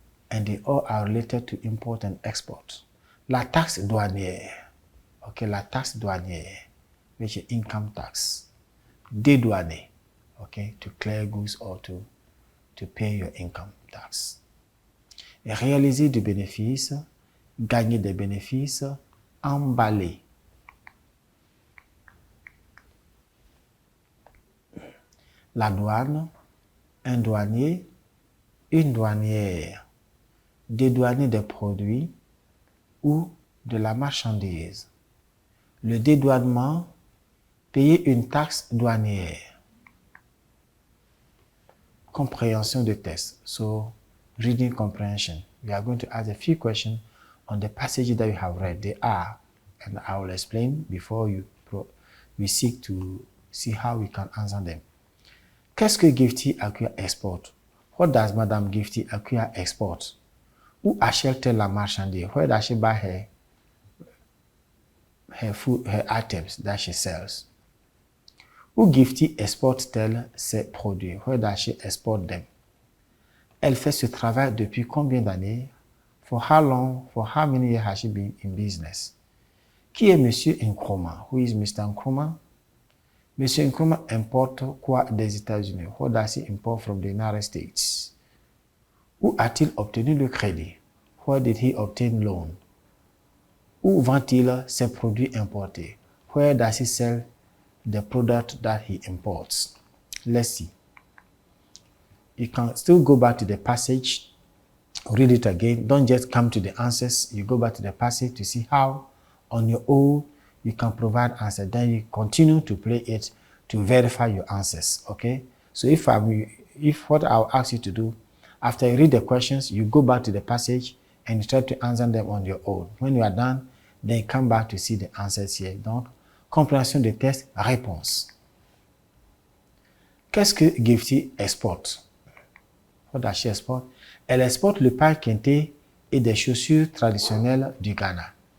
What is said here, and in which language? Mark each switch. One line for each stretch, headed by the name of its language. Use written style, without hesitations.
English: And they all are related to import and export. La taxe douanière. Okay, la taxe douanière, which is income tax. Dédouaner. Okay, to clear goods or to pay your income tax.
French: réaliser du bénéfice, gagner des bénéfices, emballer. La douane, un douanier, une douanière. Dédouaner des produits ou de la marchandise. Le dédouanement, payer une taxe douanière. Comprehension de texte.
English: So, reading comprehension. We are going to ask a few questions on the passages that we have read. They are, and I will explain before we seek to see how we can answer them. Qu'est-ce que Gifty Acquire export? What does Madame Gifty Acquire export?
French: Où achète-t-elle la marchandise?
English: Where does she buy her food, her items that she sells?
French: Où Gifty exporte-t-elle ses produits?
English: Where does she export them?
French: Elle fait ce travail depuis combien d'années?
English: For how many years has she been in business?
French: Qui est Monsieur Nkrumah? Who is Mr. Nkrumah? Monsieur Nkrumah importe quoi des États-Unis?
English: What does he import from the United States?
French: Où a-t-il obtenu le crédit?
English: Where did he obtain loan?
French: Où vend-il ses produits importés?
English: Where does he sell the product that he imports? Let's see. You can still go back to the passage, read it again. Don't just come to the answers. You go back to the passage to see how on your own you can provide answers. Then you continue to play it to verify your answers. Okay? So if what I'll ask you to do, after you read the questions, you go back to the passage and you try to answer them on your own. When you are done, then you come back to see the answers here.
French: Donc, compréhension des tests, réponse. Qu'est-ce que Gifty exporte? What does she export? Elle exporte le pain quinté et des chaussures traditionnelles du Ghana.